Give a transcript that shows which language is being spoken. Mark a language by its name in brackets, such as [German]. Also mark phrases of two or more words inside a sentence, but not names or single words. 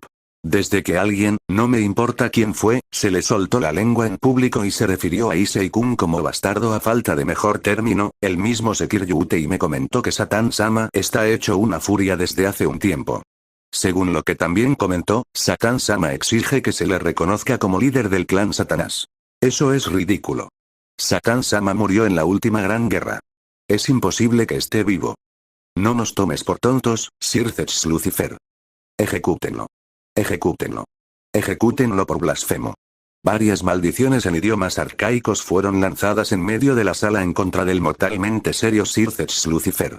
[Spanish] Desde que alguien, no me importa quién fue, se le soltó la lengua en público y se refirió a Issei-kun como bastardo a falta de mejor término, el mismo Sekir Yutei me comentó que Satan-sama está hecho una furia desde hace un tiempo. Según lo que también comentó, Satan-sama exige que se le reconozca como líder del clan Satanás. Eso es ridículo. Satan-sama murió en la última gran guerra. Es imposible que esté vivo. No nos tomes por tontos, Sir Zetch Lucifer. Ejecútenlo. Ejecútenlo. Ejecútenlo por blasfemo. Varias maldiciones en idiomas arcaicos fueron lanzadas en medio de la sala en contra del mortalmente serio Sir Zetch Lucifer.